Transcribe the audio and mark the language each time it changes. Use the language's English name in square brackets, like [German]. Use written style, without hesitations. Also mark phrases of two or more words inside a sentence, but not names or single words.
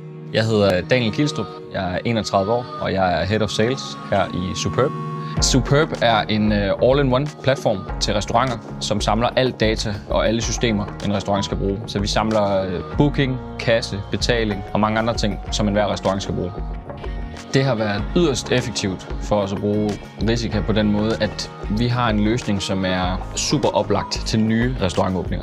[Danish] Jeg hedder Daniel Kielstrup, jeg er 31 år, og jeg er [English] Head of Sales [Danish] her i Superb. Superb er en all-in-one platform til restauranter, som samler alt data og alle systemer, en restaurant skal bruge. Så vi samler booking, kasse, betaling og mange andre ting, som enhver restaurant skal bruge. Det har været yderst effektivt for os at bruge Risica på den måde, at vi har en løsning, som er super oplagt til nye restaurantåbninger.